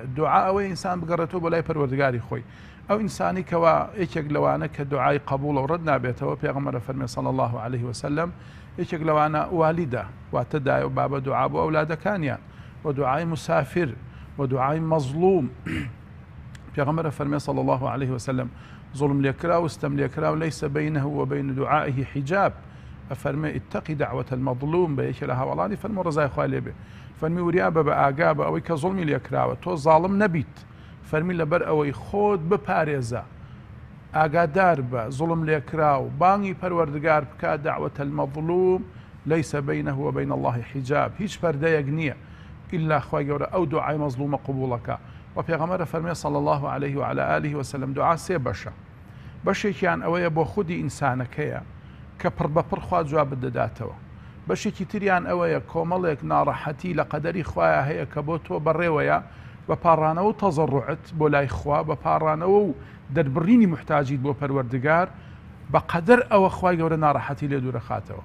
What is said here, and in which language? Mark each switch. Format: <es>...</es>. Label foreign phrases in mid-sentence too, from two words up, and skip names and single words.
<ckb>دوعا ئەوەی ئینسان بگەڕێتەوە بۆ لای پەروەردگاری خۆی. ئەو ئینسانی کەوا یەکێک لەوانە کە دوعای قبول و ڕەت نابێتەوە پێغەمبەر فەرمێ</ckb> <ar>صلی الله عليه وسلم</ar> <ckb>یەکێک لەوانە والیدە واتە دایە و بابە دوعا بۆ ئەولادەکانیان و دوعای مسافر و دوعای مەظلوم. پێغەمبەر فەرمێ</ckb> <ar>صلی الله عليه وسلم</ar> <ckb>ظلم لێکرا و ستەم لێکرا و</ckb> <ar>لەیسە بینه وبین دعائه حجاب.</ar> <ckb>فەرمێ</ckb> <ar>اتقی دعوة المظلوم</ar> <ckb>بە یەکێ لە هاوڵانی فەرموو ڕزای خوا لێبێ، فەرمی وریا بە ئاگا بە ئەوەی کە ظلمی لێکراوە تۆ زاڵم نەبیت، فەرمی لەبەر ئەوەی خۆت بپارێزە، ئاگادار بە زوڵم لێکرا و بانگی پەروەردگار بکە</ckb> <ar>دعوة المظلوم ليس بينه وبين الله حجاب،</ar> <ckb>هیچ پەردەیەک نییە ئیلا خوای گەورە ئەو دوعای مەظلومە قبوڵەکە. و پێغەمبەر فەرمێ</ckb> <ar>صلی الله عليه وعلى آله وسلم</ar> <ckb>دوعا سێ بەشە، بەشێکیان ئەوەیە بۆ خودی ئینسانەکەیە کە پڕ بەپڕ خوا جواب بدەداتەوە، بەشێکی تریان ئەوەیە کۆمەڵێک ناڕەحەتی لە قەدەری خوایە هەیە کە بۆ تۆ بەڕێوەیە بە پاڕانەوە و تەزەڕوعت بۆ لای خوا، بە پاڕانەوە و دەربڕینی محتاجیت بۆ پەروەردگار بە قەدەر ئەوە خوای گەورە ناڕەحەتی لێ دوورەخاتەوە.</ckb>